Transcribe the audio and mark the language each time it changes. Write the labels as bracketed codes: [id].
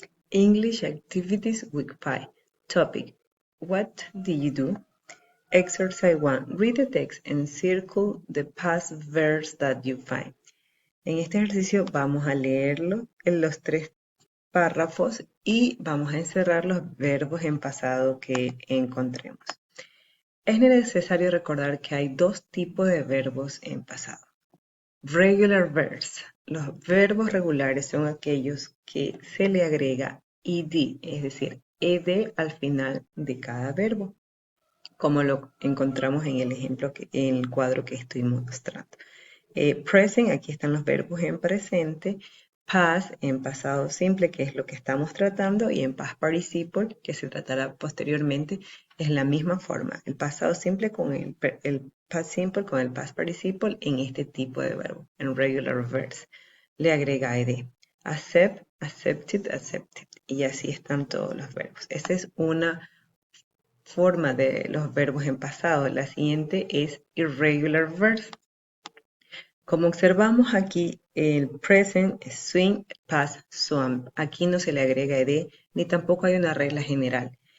[en] English Activities Week 5. Topic: What do you do? Exercise 1. Read the text and circle the past verbs that you find. [es] En este ejercicio vamos a leerlo en los 3 párrafos y vamos a encerrar los verbos en pasado que encontremos. Es necesario recordar que hay 2 tipos de verbos en pasado. [en] Regular verbs. [es] Los verbos regulares son aquellos que se le agrega ed, es decir, ed al final de cada verbo, como lo encontramos en el ejemplo, en el cuadro que estoy mostrando. Present, aquí están los verbos en presente. Past, en pasado simple, que es lo que estamos tratando, y en past participle, que se tratará posteriormente, es la misma forma. El pasado simple con el past simple con el past participle en este tipo de verbo, en regular verbs. Le agrega ed. [en] Accept, accepted, accepted. [es] Y así están todos los verbos. Esa es una forma de los verbos en pasado. La siguiente es [en] irregular verbs. [es] Como observamos aquí, el [en] present, swing, past, swam. [es] Aquí no se le agrega ed, ni tampoco hay una regla general.